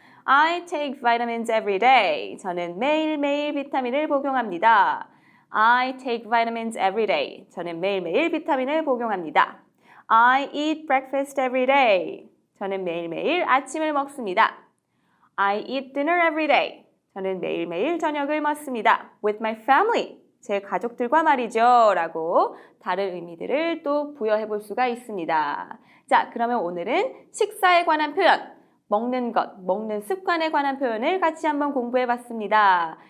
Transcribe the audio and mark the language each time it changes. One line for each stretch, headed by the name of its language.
English: I take vitamins every day.
Korean: 저는 매일매일 비타민을 복용합니다.
English: I take vitamins every day.
Korean: 저는 매일매일 비타민을 복용합니다.
English: I eat breakfast every day.
Korean: 저는 매일매일 아침을 먹습니다.
English: I eat dinner every day.
Korean: 저는 매일매일 저녁을 먹습니다.
English: With my family.
Korean: 제 가족들과 말이죠. 라고 다른 의미들을 또 부여해 볼 수가 있습니다. 자, 그러면 오늘은 식사에 관한 표현, 먹는 것, 먹는 습관에 관한 표현을 같이 한번 공부해 봤습니다.